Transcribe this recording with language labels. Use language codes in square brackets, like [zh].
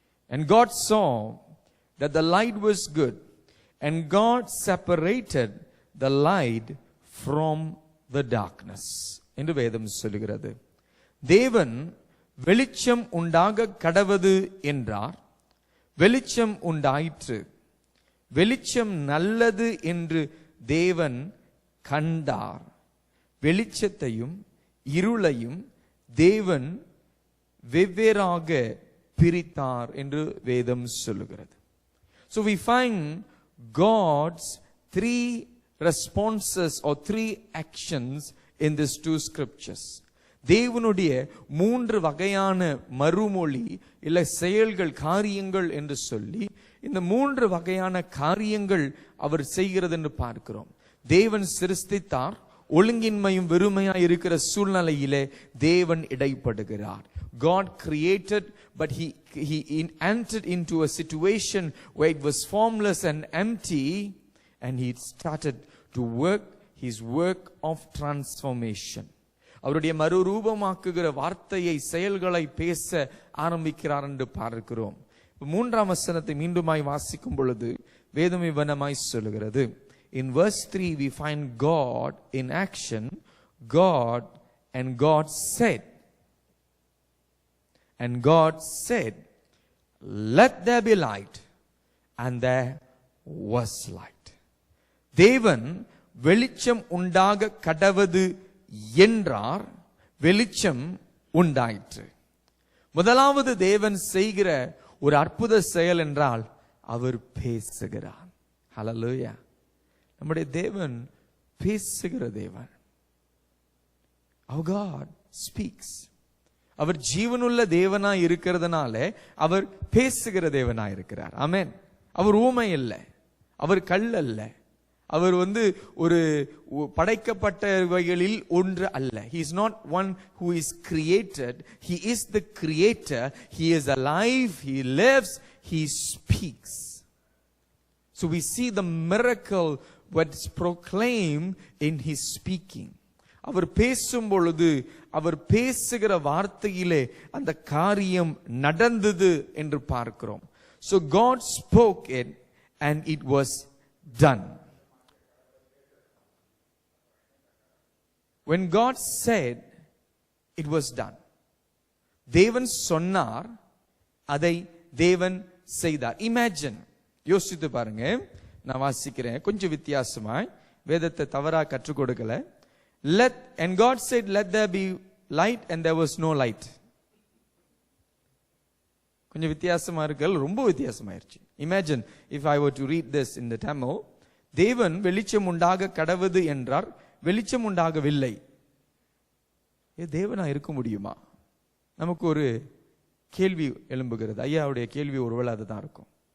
[en] And God saw that the light was good, and God separated the light from the darkness. [ta] என்று வேதம் சொல்லுகிறது. தேவன் வெளிச்சம் உண்டாக கடவது என்றார். வெளிச்சம் உண்டாயிற்று. வெளிச்சம் நல்லது என்று தேவன் கண்டார். வெளிச்சத்தையும் இருளையும் தேவன் வெவ்வேறாக பிரித்தார் என்று வேதம் சொல்லுகிறது. [en] So we find God's 3 responses or 3 actions in these 2 scriptures. [ta] தேவனுடைய 3 வகையான மறுமொழி இல்ல செயல்கள், காரியங்கள் என்று சொல்லி இந்த 3 வகையான காரியங்கள் அவர் செய்கிறது என்று பார்க்கிறோம். தேவன் சிருஷ்டித்தார். ஒழுங்கின்மையும் வெறுமையாய் இருக்கிற சூழ்நிலையிலே தேவன் இடைப்படுகிறார். [en] God created, but he entered into a situation where it was formless and empty, and he started to work his work of transformation. [ta] அவருடைய மறுரூபமாக்குகிற வார்த்தையை, செயல்களை பேச ஆரம்பிக்கிறார் என்று பார்க்கிறோம். 3ஆம் வசனத்தை மீண்டுமாய் வாசிக்கும் பொழுது வேதம் இவ்வனமாய் சொல்லுகிறது. [en] In verse 3 we find God in action. God said. And God said, let there be light, and there was light. [ta] தேவன் வெளிச்சம் உண்டாக கடவது என்றார். வெளிச்சம் உண்டாயிற்று. முதலாவது தேவன் செய்கிற ஒரு அற்புத செயல் என்றால் அவர் பேசுகிறார். ஹல்லேலூயா. நம்முடைய தேவன் பேசுகிற தேவன். [en] Our God speaks. [ta] அவர் ஜீவனுள்ள தேவனாய் இருக்கிறதுனால அவர் பேசுகிற தேவனாய் இருக்கிறார். ஆமென். அவர் ஊமை அல்ல, அவர் கல் அல்ல, அவர் ஒரு படைக்கப்பட்டவைகளில் ஒன்று அல்ல. [en] He is not one who is created. He is the creator. He is alive. He lives. He speaks. So we see the miracle what's proclaimed in his speaking. [ta] அவர் பேசும் பொழுது அவர் பேசுகிற வார்த்தையிலே அந்த காரியம் நடந்தது என்று பார்க்கிறோம். [en] So God spoke it and it was done. When God said, it was done. [ta] தேவன் சொன்னார், அதை தேவன் செய்தார். Imagine, யோசித்து பாருங்க. நான் வாசிக்கிறேன் கொஞ்சம் வித்தியாசமாய், வேதத்தை தவறா கற்றுக் கொடுக்கல. [en] And God said, let there be light, and there was no light. [ta] கொஞ்சம் வித்தியாசமா இருக்கல், ரொம்ப வித்தியாசமாயிருச்சு. [en] Imagine if I were to read this in the Tamil. [ta] தேவன் வெளிச்சம் உண்டாக கடவது என்றார், வெளிச்சம் உண்டாகவில்லை. தேவனா இருக்க முடியுமா? நமக்கு ஒரு கேள்வி எழும்புகிறது. ஐயாவுடைய கேள்வி ஒருவேளை அதுதான் இருக்கும்.